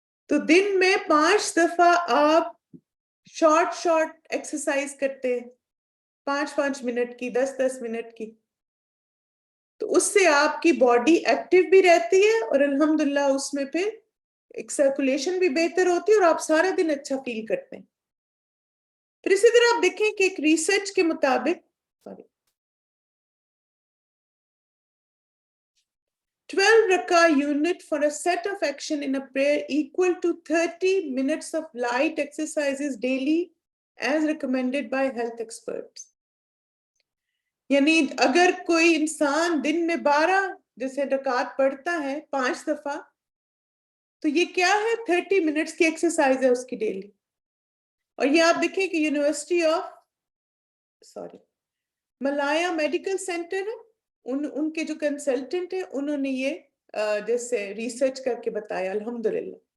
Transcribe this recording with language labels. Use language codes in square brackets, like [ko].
[ur] تو دن میں 5 دفعہ آپ شارٹ ایکسرسائز کرتے ہیں، 5-5 منٹ کی، 10-10 منٹ کی، تو اس سے آپ کی باڈی ایکٹیو بھی رہتی ہے اور الحمدللہ اس میں پھر ایک سرکولیشن بھی بہتر ہوتی ہے اور آپ سارا دن اچھا فیل کرتے ہیں. پھر اسی طرح آپ دیکھیں کہ ایک ریسرچ کے مطابق [en] 12 rakah unit for a set of action in a prayer equal to 30 minutes of light exercises daily as recommended by health experts. [ur] یعنی اگر کوئی انسان دن میں 12 جیسے رکعت پڑھتا ہے 5 دفعہ، تو یہ کیا ہے؟ 30 منٹس کی ایکسرسائز ہے اس کی ڈیلی. اور یہ آپ دیکھیں کہ university of Malaya medical centre ہے، ان کے جو کنسلٹنٹ ہیں انہوں نے یہ جیسے ریسرچ کر کے بتایا الحمدللہ.